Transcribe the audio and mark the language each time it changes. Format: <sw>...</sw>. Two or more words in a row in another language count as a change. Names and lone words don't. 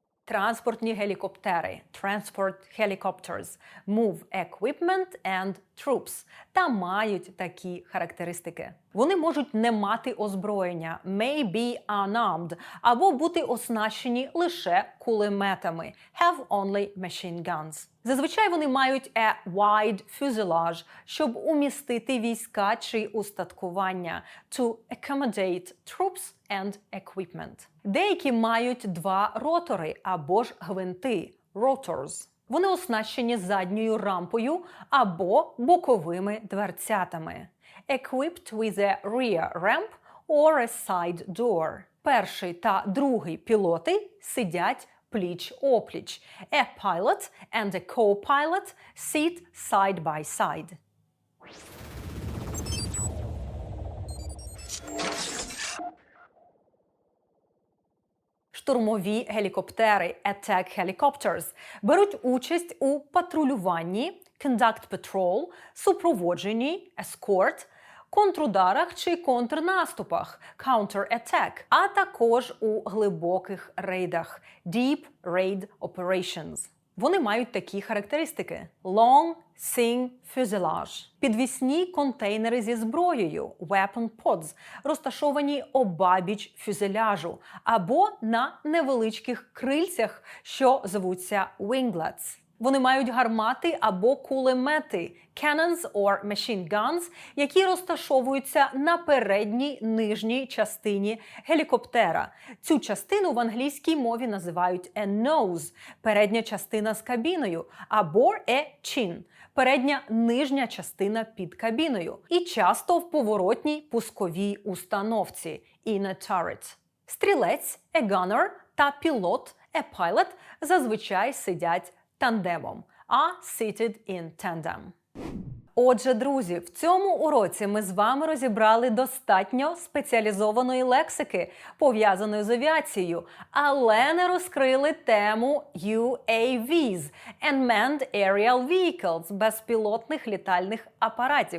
<uk>транспортні гелікоптери,</uk> <en>transport helicopters, move equipment and troops,</en> <uk>та мають такі характеристики. Вони можуть не мати озброєння,</uk> <en>may be unarmed,</en> <uk>або бути оснащені лише кулеметами,</uk> <en>have only machine guns.</en> <uk>Зазвичай вони мають</uk> <en>a wide fuselage,</en> <uk>щоб умістити війська чи устаткування,</uk> <en>to accommodate troops and equipment.</en> <uk>Деякі мають два ротори або ж гвинти, rotors. Вони оснащені задньою рампою або боковими дверцятами.</uk> <en>Equipped with a rear ramp or a side door.</en> <uk>Перший та другий пілоти сидять пліч-опліч.</uk> <en>A pilot and a co-pilot sit side by side.</en> <uk>Штурмові гелікоптери,</uk> <en>attack helicopters,</en> <uk>беруть участь у патрулюванні,</uk> <en>conduct patrol, супроводженні, escort,</en> <uk>контрударах чи контрнаступах, counter-attack, а також у глибоких рейдах,</uk> <en>deep raid operations.</en> <uk>Вони мають такі характеристики:</uk> <en>long, thin fuselage,</en> <uk>підвісні контейнери зі зброєю,</uk> <en>weapon pods,</en> <uk>розташовані обабіч фюзеляжу, або на невеличких крильцях, що звуться winglets. Вони мають гармати або кулемети,</uk> <en>cannons or machine guns,</en> <uk>які розташовуються на передній нижній частині гелікоптера. Цю частину в англійській мові називають</uk> <en>a nose –</en> <uk>передня частина з кабіною, або</uk> <en>a chin</en> <uk>– передня нижня частина під кабіною. І часто в поворотній пусковій установці –</uk> <en>in a turret.</en> <uk>Стрілець –</uk> <en>a gunner</en> <uk>та пілот –</uk> <en>a pilot</en> <uk>зазвичай сидять тандемом,</uk> <en>seated in tandem.</en> <uk>Отже, друзі, в цьому уроці ми з вами розібрали достатньо спеціалізованої лексики, пов'язаної з авіацією, але не розкрили тему UAVs –</uk> <en>Unmanned Aerial Vehicles –</en> <uk>безпілотних літальних апаратів.</uk>